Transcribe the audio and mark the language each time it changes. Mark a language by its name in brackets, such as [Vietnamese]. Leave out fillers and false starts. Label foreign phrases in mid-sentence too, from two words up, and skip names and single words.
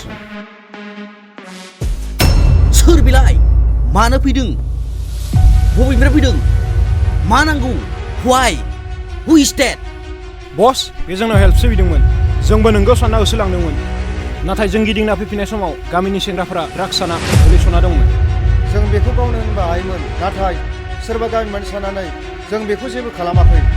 [Bodo] सोर बिलाय मानो फैदों बबेनिफ्राय फैदों मा नांगौ [English] why who is that [Bodo] बस बे जोंनाव हेल्प सिबिदोंमोन जोंबो नोंगौ सानना होसोलांदोंमोन नाथाय जों गिदिंना फैफिननाय समाव गामिनि सेंग्राफोरा ड्राग्स साना गोलैसोना दंमोन जों बेखौ गावनो होनबा हायोमोन नाथाय सोरबा गामि मानसि साननानै जों बेखौ जेबो खालामाखै